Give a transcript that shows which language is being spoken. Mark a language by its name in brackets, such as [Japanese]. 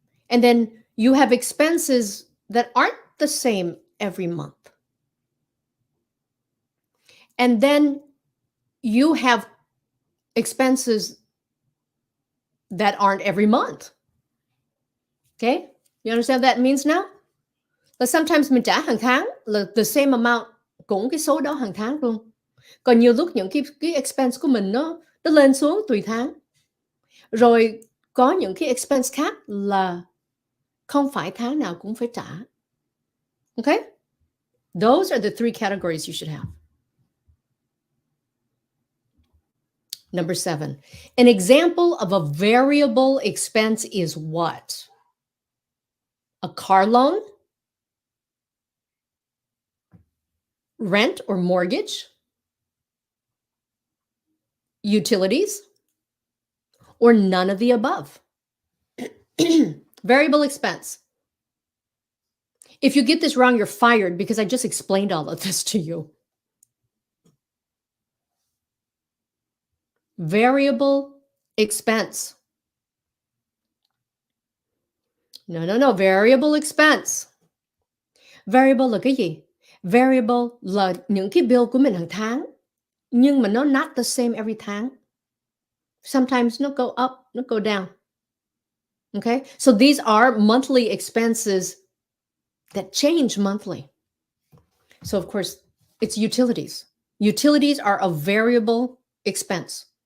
[English] And then you have expenses that aren't the same every month. And then you have expenses that aren't every month. Okay? You understand what that means now? [Vietnamese] Là [English] sometimes [Vietnamese] mình trả hàng tháng là [English] the same amount, [Vietnamese] cũng cái số đó hàng tháng luôn. Còn nhiều lúc những cái expense của mình nó lên xuống tùy tháng. Rồi có những cái expense khác là không phải tháng nào cũng phải trả. [English] Okay? Those are the 3 categories you should have. Number 7. An example of a variable expense is what? A car loan, rent or mortgage, utilities, or none of the above. Variable expense. If you get this wrong, you're fired, because I just explained all of this to you. Variable expense. No. Variable expense. Variable [Vietnamese] là cái gì? Variable là những cái bill của mình hàng tháng, nhưng mà nó [English] not the same every [Vietnamese] tháng. [English] Sometimes nó go up, nó go down. Okay? So these are monthly expenses that change monthly. So of course, it's utilities. Utilities are a variable expense.